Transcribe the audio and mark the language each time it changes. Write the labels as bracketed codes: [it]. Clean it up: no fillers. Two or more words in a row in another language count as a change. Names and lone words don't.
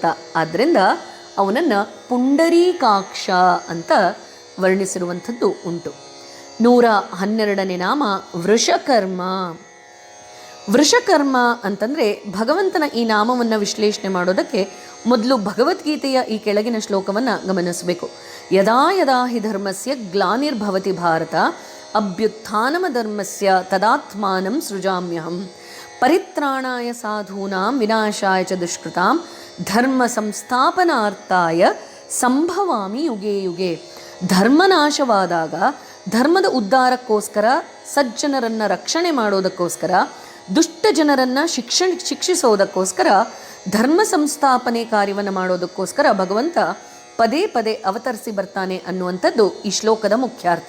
[kn] ಆದ್ದರಿಂದ ಅವನನ್ನು ಪುಂಡರೀಕಾಕ್ಷ ಅಂತ ವರ್ಣಿಸಿರುವಂಥದ್ದು ಉಂಟು. 112ನೇ ನಾಮ ವೃಷಕರ್ಮ. ವೃಷಕರ್ಮ ಅಂತಂದರೆ ಭಗವಂತನ ಈ ನಾಮವನ್ನು ವಿಶ್ಲೇಷಣೆ ಮಾಡೋದಕ್ಕೆ ಮೊದಲು ಭಗವದ್ಗೀತೆಯ ಈ ಕೆಳಗಿನ ಶ್ಲೋಕವನ್ನು ಗಮನಿಸಬೇಕು. [sa] ಯದಾ ಯದಾ ಹಿ ಧರ್ಮಸ್ಯ ಗ್ಲಾನಿರ್ಭವತಿ ಭಾರತ ಅಭ್ಯುತ್ಥಾನಮಧರ್ಮಸ್ಯ ತದಾತ್ಮಾನಂ ಸೃಜಾಮ್ಯಹಂ ಪರಿತ್ರಾಣಾಯ ಸಾಧೂನಾಂ ವಿನಾಶಾಯ ಚ ದುಷ್ಕೃತಾಂ ಧರ್ಮ ಸಂಸ್ಥಾಪನಾರ್ಥಾಯ ಸಂಭವಾಮಿ ಯುಗೆ ಯುಗೆ. [kn] ಧರ್ಮನಾಶವಾದಾಗ ಧರ್ಮದ ಉದ್ಧಾರಕ್ಕೋಸ್ಕರ, ಸಜ್ಜನರನ್ನು ರಕ್ಷಣೆ ಮಾಡೋದಕ್ಕೋಸ್ಕರ, ದುಷ್ಟ ಜನರನ್ನು ಶಿಕ್ಷಿಸೋದಕ್ಕೋಸ್ಕರ, ಧರ್ಮ ಸಂಸ್ಥಾಪನೆ ಕಾರ್ಯವನ್ನು ಮಾಡೋದಕ್ಕೋಸ್ಕರ ಭಗವಂತ ಪದೇ ಪದೇ ಅವತರಿಸಿ ಬರ್ತಾನೆ ಅನ್ನುವಂಥದ್ದು ಈ ಶ್ಲೋಕದ ಮುಖ್ಯಾರ್ಥ.